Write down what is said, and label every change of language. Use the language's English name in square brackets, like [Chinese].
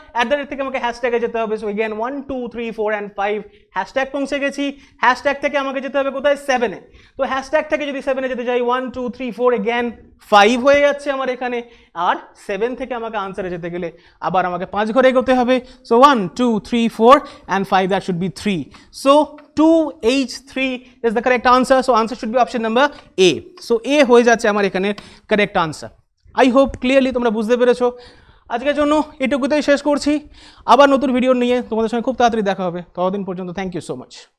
[Bangla] At the rate থেকে আমাকে হ্যাশট্যাগে যেতে হবে, সো এগেন 1 2 3 4 and 5, হ্যাশট্যাগ পৌঁছে গেছি। হ্যাশট্যাগ থেকে আমাকে যেতে হবে কোথায়, 7-এ। তো হ্যাশট্যাগ থেকে যদি 7-এ যেতে যাই 1 2 3 4 এগেন 5 হয়ে যাচ্ছে আমার এখানে। আর 7 থেকে আমাকে আনসারে যেতে গেলে আবার আমাকে 5 ঘরে এগোতে হবে। [English] So 1 2 3 4 and 5, that should be 3। সো 2H3 is the correct answer. So answer should be option number A. [Bangla] So A হয়ে যাচ্ছে আমার এখানে [English] correct answer. I hope clearly [Bangla] তোমরা বুঝতে পেরেছো। আজকের জন্য এটুকুতেই শেষ করছি, আবার নতুন ভিডিও নিয়ে তোমাদের সঙ্গে খুব তাড়াতাড়ি দেখা হবে। ততদিন পর্যন্ত [English] Thank you so much.